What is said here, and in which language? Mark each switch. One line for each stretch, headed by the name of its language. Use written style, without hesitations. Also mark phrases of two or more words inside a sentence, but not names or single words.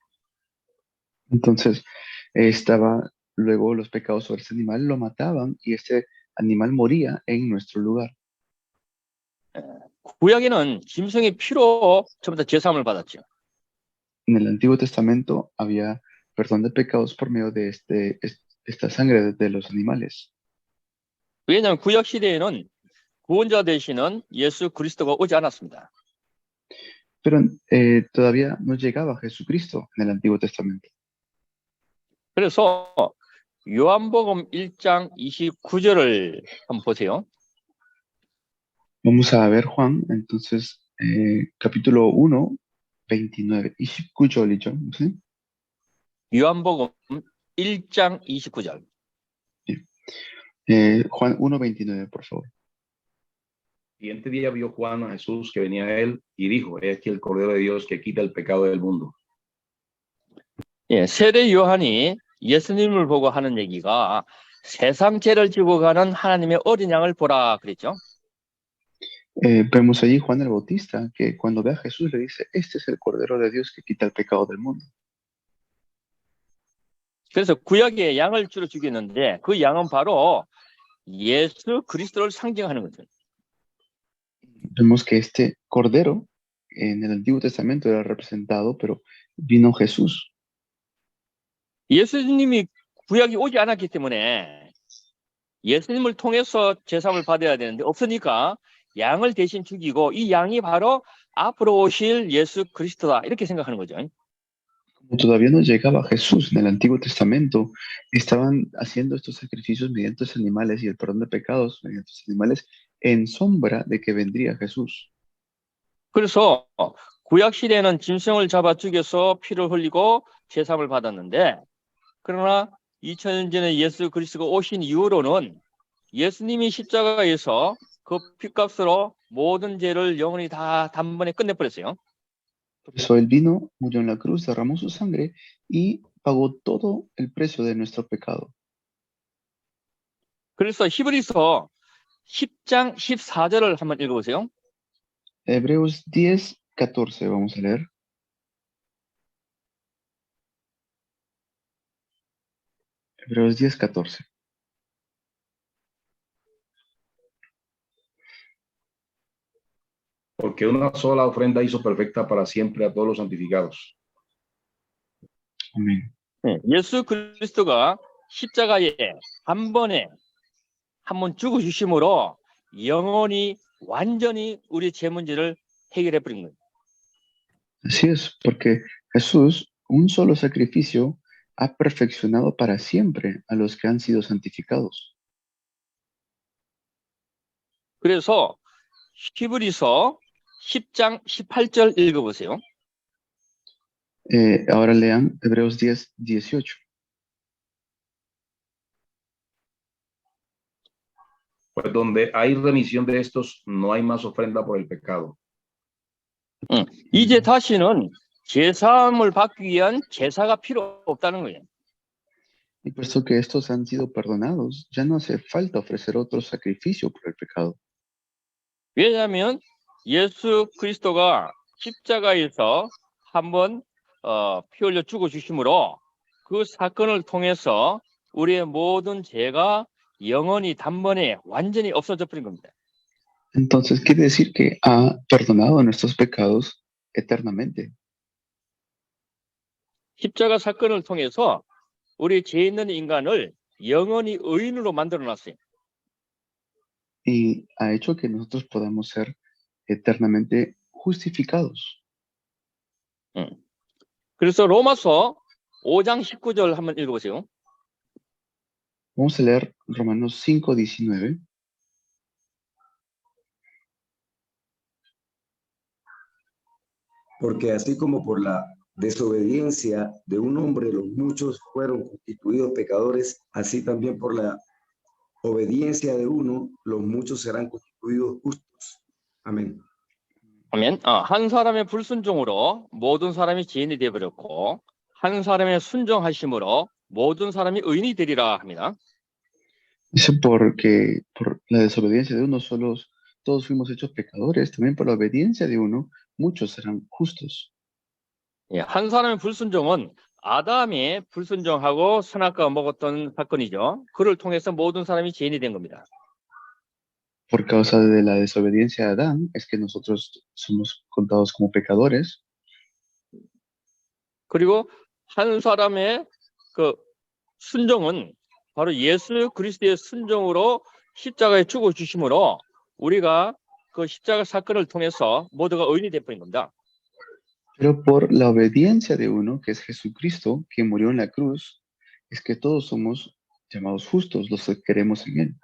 Spanish: Entonces, estaba luego los pecados sobre ese animal, lo mataban y este animal moría en nuestro lugar.
Korean: 구약에는 짐승의 피로 전부 다 제사함을 받았죠.
Spanish: En el Antiguo Testamento había perdón de pecados por medio de esta sangre de los animales.
Korean: 왜냐하면 구약 시대에는 구원자 되시는 예수 그리스도가 오지 않았습니다.
Spanish: Pero todavía no llegaba Jesucristo en el Antiguo Testamento.
Korean: 그래서 요한복음 1장 29절을 한번 보세요.
Spanish: Vamos a ver Juan, entonces, capítulo 1, 29.
Korean: 29절이죠. ¿Sí? 요한복음 1장 29절.
Spanish: Juan 1, 29, por favor. Siguiente día vio Juan a Jesús que venía a él y dijo: He aquí el Cordero de Dios que quita el pecado del mundo.
Korean: 예, 세례 요한이 예수님을 보고 하는 얘기가 세상 죄를 지고 가는 하나님의 어린 양을 보라 그랬죠.
Spanish: Vemos allí Juan el Bautista, que cuando ve a Jesús le dice, este es el Cordero de Dios que quita el pecado del mundo.
Korean: 그래서 구약의 양을 주로 죽였는데 그 양은 바로 예수 그리스도를 상징하는 거죠.
Spanish: Vemos que este Cordero en el Antiguo Testamento era representado, pero vino Jesús.
Korean: 예수님이 구약이 오지 않았기 때문에 예수님을 통해서 제사함을 받아야 되는데 없으니까 양을 대신 죽이고 이 양이 바로 앞으로 오실 예수 그리스도다 이렇게 생각하는 거죠.
Spanish: Como todavía no llegaba Jesús en el Antiguo Testamento, estaban haciendo estos sacrificios mediante los animales y el perdón de pecados mediante los animales en sombra de que vendría Jesús.
Korean: 그래서 구약 시대에는 짐승을 잡아 죽여서 피를 흘리고 제사함을 받았는데 그러나 2000년 전에 예수 그리스도가 오신 이후로는 예수님이 십자가에서 그 피값으로 모든 죄를 영원히 다 단번에 끝내버렸어요.
Spanish: Por eso Él vino, murió en la cruz, derramó su sangre y pagó todo el precio de nuestro pecado.
Korean: 그래서 히브리서 10장 14절을 한번 읽어보세요.
Spanish: Hebreos 10, 14, vamos a leer. Hebreos 10, 14. Porque una sola ofrenda hizo perfecta para siempre a todos los santificados. Amén.
Korean: 네, 예수 그리스도가 십자가에 한 번에 한 번 죽어주심으로 영원히 완전히 우리 죄 문제를 해결해 버린 거예요.
Spanish: Así es, porque Jesús, un solo sacrificio, ha perfeccionado para siempre a los que han sido santificados.
Korean: 그래서 히브리서 10장 18절 읽어보세요.
Spanish: Ahora lean Hebreos 10, 18. Pues donde hay remisión de estos, no hay más ofrenda por el pecado.
Korean: 이제 다시는 제사함을 받기 위한 제사가 필요 없다는 거예요.
Spanish: Y puesto que estos han sido perdonados, ya no hace falta ofrecer otro sacrificio por el pecado.
Korean: 왜냐하면 예수 그리스도가 십자가에서 한번 피 흘려 죽어주심으로 그 사건을 통해서 우리의 모든 죄가 영원히 단번에 완전히 없어져 버린 겁니다.
Spanish: Entonces quiere decir que ha perdonado nuestros pecados eternamente.
Korean: 십자가 사건을 통해서 우리 죄 있는 인간을 영원히 의인으로 만들어 놨어요.
Spanish: Y ha hecho que nosotros podamos ser eternamente justificados.
Korean: 그래서 로마서 5장 19절 한번 읽어보세요.
Spanish: Vamos a leer Romanos 5:19. Porque así como por la desobediencia de un hombre los muchos fueron constituidos pecadores, así también por la obediencia de uno los muchos serán constituidos justos. Amén.
Korean: 아멘. 한 사람의 불순종으로 모든 사람이 죄인이 되어버렸고 한 사람의 순종하심으로 모든 사람이 의인이 되리라 합니다.
Spanish: Dice porque por la desobediencia de uno todos fuimos hechos pecadores, también por la obediencia de uno muchos serán justos.
Korean: 예, 한 사람의 불순종은 아담이 불순종하고 선악과를 먹었던 사건이죠. 그를 통해서 모든 사람이 죄인이 된 겁니다.
Spanish: Por causa de la desobediencia de Adán es que nosotros somos contados como pecadores.
Korean: 그리고 한 사람의 그 순종은 바로 예수 그리스도의 순종으로 십자가에 죽어 주심으로 우리가 그 십자가 사건을 통해서 모두가 의인이 되어버린 겁니다.
Spanish: Pero por la obediencia de uno, que es Jesucristo, que murió en la cruz, es que todos somos llamados justos, los que creemos en Él.